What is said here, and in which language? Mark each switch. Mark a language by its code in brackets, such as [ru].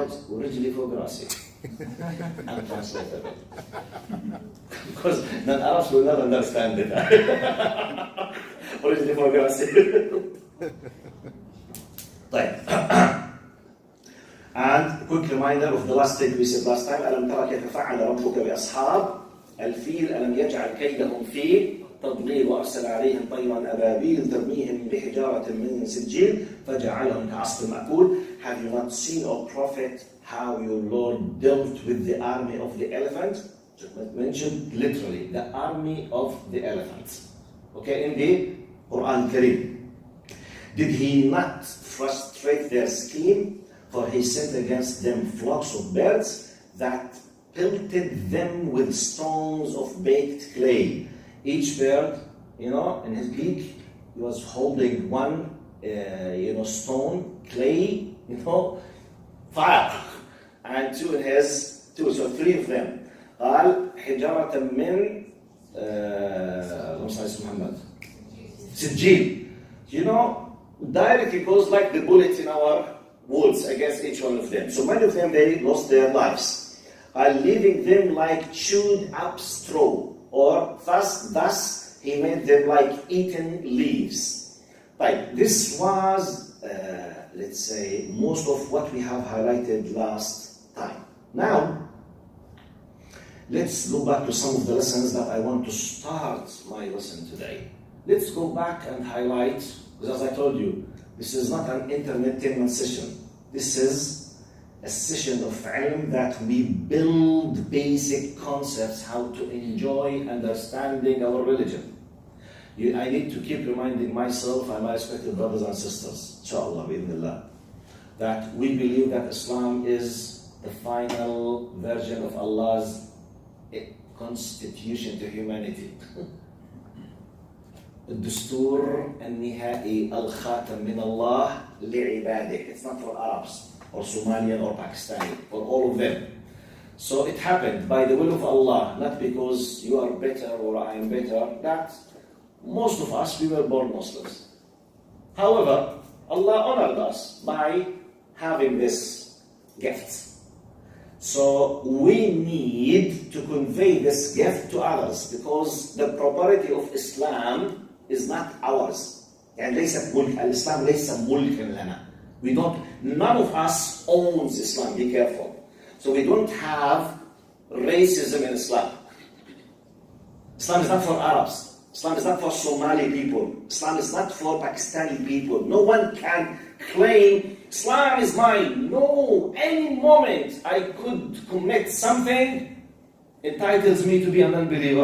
[ar] ورجلي فوق راسي. Untranslatable. [en] Because non-Arabs will not understand it. [ar] ورجلي فوق راسي. طيب. [en] And quick reminder of the last thing we said last time. [ar] ألم ترى كيف فعل ربك بأصحاب الفيل ألم يجعل كيدهم في تضليل وأرسل عليهم طيرا أبابيل ترميهم بحجارة من سجيل فجعلهم كعصف مأكول. [en] Have you not seen, O Prophet, how your Lord dealt with the army of the elephant? Mentioned literally, the army of the elephant. Okay, in the Quran Kareem. Did he not frustrate their scheme? For he sent against them flocks of birds that pelted them with stones of baked clay. Each bird, in his beak, he was holding one, stone, clay, fire. And so three of them. [ar] قال حجارة من اللهم صل على محمد سجيل. [en] Directly goes like the bullets in our woods against each one of them. So many of them, they lost their lives. Leaving them like chewed up straw, or thus he made them like eaten leaves. Right. This was, let's say, most of what we have highlighted last time. Now, let's go back to some of the lessons that I want to start my lesson today. Let's go back and highlight, because as I told you, this is not an entertainment session. This is a session of ilm that we build basic concepts how to enjoy understanding our religion. I need to keep reminding myself and my respected brothers and sisters, inshallah, bi'idhnillah, that we believe that Islam is the final version of Allah's constitution to humanity. [ar] الدستور النهائي الخاتم من الله لعباده. [en] It's not for Arabs or Somalian or Pakistani, for all of them. So it happened by the will of Allah, not because you are better or I am better, that most of us, we were born Muslims. However, Allah honored us by having this gift. So we need to convey this gift to others, because the property of Islam is not ours. [ar] يعني ليس ملك الإسلام ليس ملكا لنا. [en] None of us owns Islam. Be careful. So we don't have racism in Islam. Islam is not for Arabs. Islam is not for Somali people. Islam is not for Pakistani people. No one can claim Islam is mine. No, any moment I could commit something entitles me to be an unbeliever.